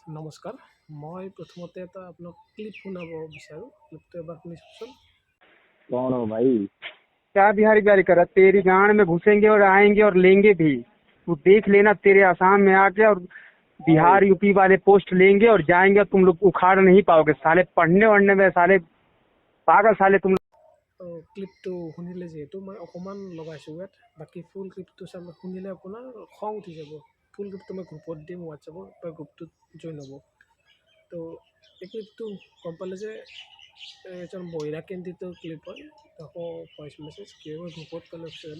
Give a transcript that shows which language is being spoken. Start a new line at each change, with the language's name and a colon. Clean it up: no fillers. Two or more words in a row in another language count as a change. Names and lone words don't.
Assamese: নমস্কাৰ। মই প্ৰথমতে এটা আপোনাক ক্লিপ শুনাব বিচাৰোঁ। ক্লিপটো এবাৰ শুনি চাওকচোন।
Hindi: कौन हो भाई? क्या बिहारी बिहारी कर रहा? तेरी गांड में घुसेंगे और आएंगे और लेंगे भी। तू देख लेना, तेरे आसाम में आके और बिहार यूपी वाले पोस्ट लेंगे और जाएंगे और तुम लोग उखाड़ नहीं पाओगे साले। पढ़ने वढ़ने में साले पागल साले तुम।
Assamese: ক্লিপটো শুনিলে যিহেতু মই অকণমান লগাইছোঁ ইয়াত, বাকী ফুল ক্লিপটো শুনিলে আপোনাৰ খং উঠি যাব। ফুল ক্লিপটো মই গ্ৰুপত দিম হোৱাটছএপৰ, বা গ্ৰুপটোত জইন হ'ব। তো এই ক্লিপটো গম পালে যে এজন বহিৰা কেণ্ডিডেটৰ ক্লিপ হয়, আকৌ
English: voice message
Assamese: কি হয় গ্ৰুপত পালে একচুৱেলি।